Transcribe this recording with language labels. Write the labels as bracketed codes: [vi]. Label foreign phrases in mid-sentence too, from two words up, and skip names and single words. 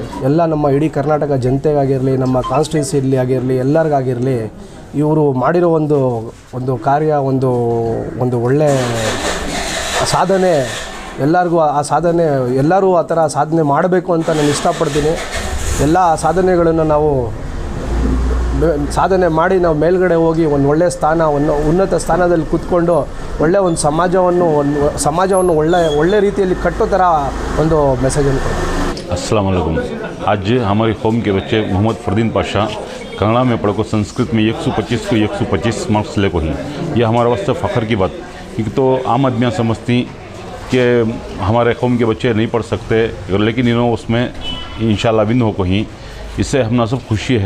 [kn] ಎಲ್ಲ ನಮ್ಮ ಇಡೀ ಕರ್ನಾಟಕ ಜನತೆಗಾಗಿರಲಿ, ನಮ್ಮ ಕಾನ್ಸ್ಟಿಟ್ಯೂನ್ಸಿಯಲ್ಲಿ ಆಗಿರಲಿ, ಎಲ್ಲರಿಗಾಗಿರಲಿ, ಇವರು ಮಾಡಿರೋ ಒಂದು ಕಾರ್ಯ, ಒಂದು ಒಳ್ಳೆಯ ಸಾಧನೆ, ಎಲ್ಲರಿಗೂ ಆ ಸಾಧನೆ, ಎಲ್ಲರೂ ಆ ಥರ ಸಾಧನೆ ಮಾಡಬೇಕು ಅಂತ ನಾನು ಇಷ್ಟಪಡ್ತೀನಿ. ಎಲ್ಲ ಸಾಧನೆಗಳನ್ನು ನಾವು ಸಾಧನೆ ಮಾಡಿ ನಾವು ಮೇಲ್ಗಡೆ ಹೋಗಿ ಒಂದು ಒಳ್ಳೆಯ ಸ್ಥಾನ, ಉನ್ನತ ಸ್ಥಾನದಲ್ಲಿ ಕೂತ್ಕೊಂಡು ಒಳ್ಳೆಯ ಒಂದು ಸಮಾಜವನ್ನು ಒಳ್ಳೆ ರೀತಿಯಲ್ಲಿ ಕಟ್ಟೋ ಥರ ಒಂದು ಮೆಸೇಜನ್ನು ಕೊಡ್ತೀವಿ. [ar] السلام عليكم. [dcc] आज हमारी कौम के बच्चे मोहम्मद फरदीन पाशा कन्नड़ा में पढ़ को संस्कृत में 125 को 125 मार्क्स ले को ही, यह हमारे वास्ते फ़ख्र की बात। क्योंकि तो आम आदमियाँ समझती कि हमारे कौम के बच्चे नहीं पढ़ सकते, लेकिन इन्होंने उसमें इंशाल्लाह विन हो को ही, इससे हम सब खुशी है।